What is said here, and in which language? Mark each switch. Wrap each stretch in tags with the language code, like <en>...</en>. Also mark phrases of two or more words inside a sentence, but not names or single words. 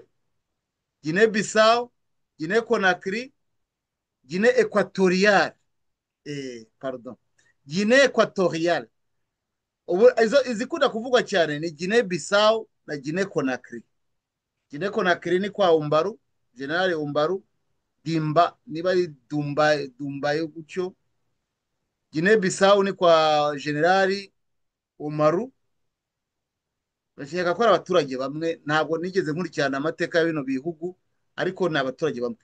<rw>Guinea Bissau, Guinea Conakry, Guinea Equatoriale, Guinea Equatoriale. Ubu izikunda kuvugwa cyane ni Guinea Bissau na Guinea Conakry. Guinea Conakry ni kwa Umbaru, General Umbaru Dimba, niba ari Dumba yo gucyo. Guinea Bissau ni kwa General Umaru. Bashaka ko abaturage bamwe, ntabwo nigeze nkurikirana amateka y'ibino bihugu, ariko ni abaturage bamwe.</rw>